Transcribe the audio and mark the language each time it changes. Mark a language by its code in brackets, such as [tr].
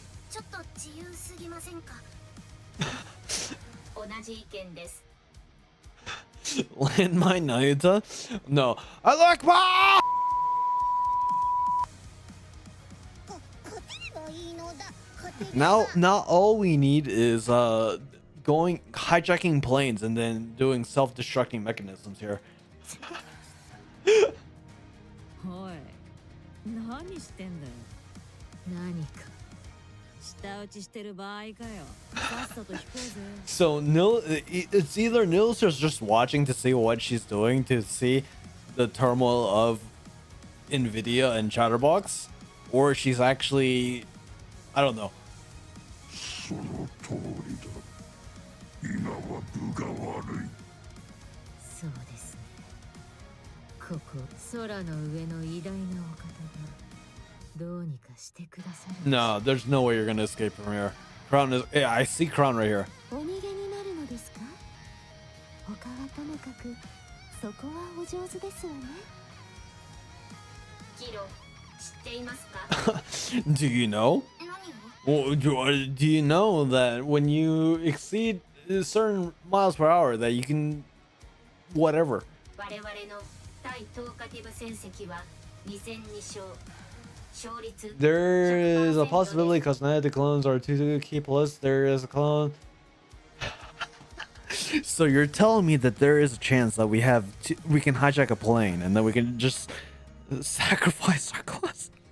[ja] ちょっと自由すぎませんか同じ意見です [en] land my Naita? No. I like my [ja] 勝てればいいのだ勝てれば [en] now all we need is hijacking planes and then doing self-destructing mechanisms here. [ja] おい何してんだよ何か舌打ちしてる場合かよさっさと引こうぜ [en] So it's either Nils is just watching to see what she's doing to see the turmoil of Nvidia and Chatterbox, or she's actually, I don't know. [ja] その通りだ今は分が悪いそうですねここ空の上の偉大なお方がどうにかしてくださる。 [en] No, there's no way you're gonna escape from here. Crown is. Yeah, I see Crown right here. [ja] お逃げになるのですか？他はともかくそこはお上手ですわね。キロ、知っていますか？ [en] Do you know? [ja] 何を？ [en] Well, do you know that when you exceed certain miles per hour, that you can, whatever. [ja] 我々の対トーカティブ戦績は2戦2勝。勝率 [en] There is a 100% possibility because none of the clones are 2 key plus. There is a clone. So you're telling me that there is a chance that we can hijack a plane and then we can just sacrifice our class.